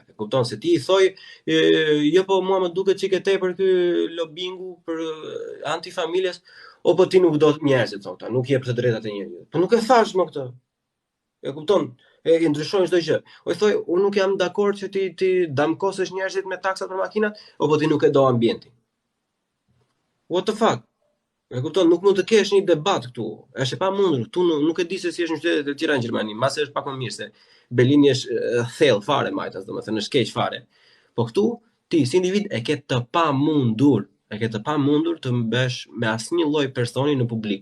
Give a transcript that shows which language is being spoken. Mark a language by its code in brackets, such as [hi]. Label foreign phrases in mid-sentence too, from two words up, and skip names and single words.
[sq] E kupton se ti i thoj, jo po mua më duket çike tepër ky lobingu për antifamiljes, o po ti nuk do të njerëzit thonë, nuk jep të drejtat e njerëzit. Po nuk e thash më këtë. E kupton? E ndryshojnë çdo gjë. O i thoj, unë nuk jam dakord që ti damkosesh njerëzit me taksat për makinat, o po ti nuk e do ambientin. [en] What the fuck? [sq] E kupton, nuk mund të kesh një debat këtu. Është e pamundur. Këtu nuk e di se si është në qytetet e tjera në Gjermani. Mbase është pak më mirë se Berlini është thellë fare majtas, domethënë është keq fare. Po këtu ti si individ e ke të pamundur, të mbesh me asnjë lloj personi në publik.